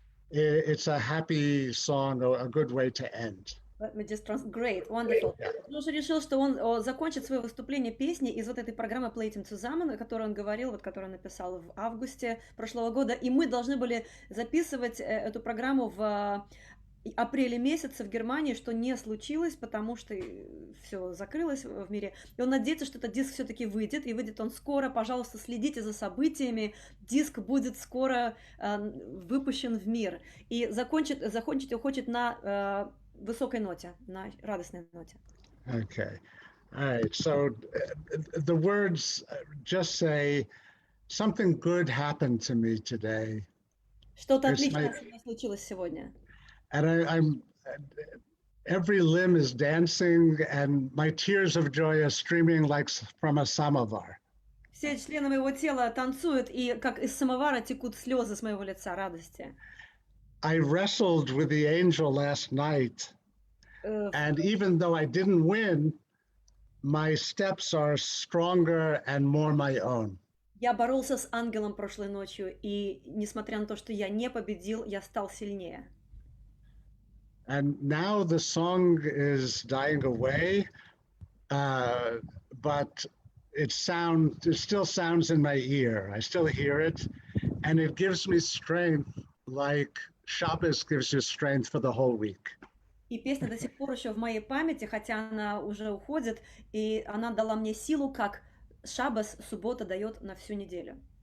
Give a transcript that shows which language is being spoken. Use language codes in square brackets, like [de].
[en] It's a happy song, a good way to end. Let me just Great, wonderful. [ru] Джош решил, что он закончит свое выступление песней из вот этой программы PLEYTEM TSUZAMEN, о которой он говорил, вот которую он написал в августе прошлого года, и мы должны были записывать эту программу в апреле месяце в Германии, что не случилось, потому что все закрылось в мире. И он надеется, что этот диск все-таки выйдет, и выйдет он скоро. Пожалуйста, следите за событиями. Диск будет скоро выпущен в мир. И закончить он хочет на высокой ноте, на радостной ноте. [en] Okay. All right. So the words just say, something good happened to me today. [ru] Что-то отличное со мной случилось сегодня. [en] And I'm every limb is dancing, and my tears of joy are streaming like from a samovar. [ru] Все члены моего тела танцуют, и как из самовара текут слезы с моего лица радости. [en] I wrestled with the angel last night, and even though I didn't win, my steps are stronger and more my own. [ru] Я боролся с ангелом прошлой ночью, и несмотря на то, что я не победил, я стал сильнее. [en] And now the song is dying away, but it still sounds in my ear. I still hear it, and it gives me strength, like Shabbos gives you strength for the whole week. [ru] И песня до сих пор еще в моей памяти, хотя она уже уходит, и она дала мне силу, как Шаббос, суббота дает на всю неделю.